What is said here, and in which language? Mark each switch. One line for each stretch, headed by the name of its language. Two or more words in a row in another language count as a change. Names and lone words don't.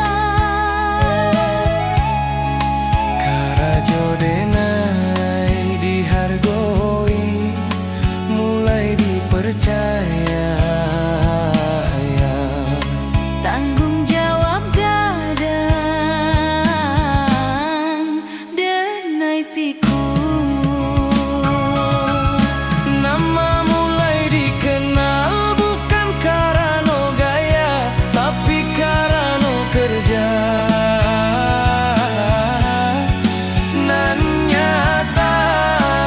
Minangkabau: Karajo denai dihargoi, mulai dipercaya. Tanggung jawab gadang, denai pikul.
Indonesian: Nama mulai dikenal bukan karena gaya, tapi karena kerja nan nyata.